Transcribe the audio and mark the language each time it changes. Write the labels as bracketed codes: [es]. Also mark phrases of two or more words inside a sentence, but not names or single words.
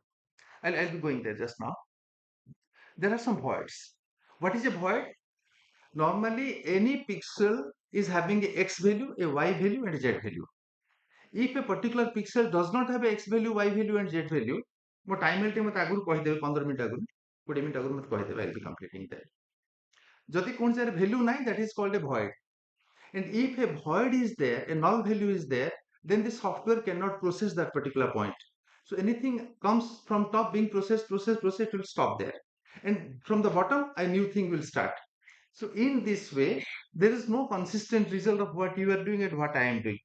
[en] I'll be going there just now. There are some voids. What is a void? Normally, any pixel is having a x value, a y value, and a z value. If a particular pixel does not have a x value, y value, and z value, [or] ମୋ time ରେ ମୋତେ ଆଗରୁ କହିଦେବେ 15 ମିନିଟ୍ ଆଗରୁ 20 ମିନିଟ୍ ଆଗରୁ ମୋତେ କହିଦେବେ [en] I'll be completing that. [or] ଯଦି କୌଣସି ଜାଗାରେ value ନାହିଁ, [en] that is called a void. And if a void is there, a null value is there, then the software cannot process that particular point. So anything comes from top being processed, it will stop there. And from the bottom, a new thing will start. So in this way, there is no consistent result of what you are doing and what I am doing.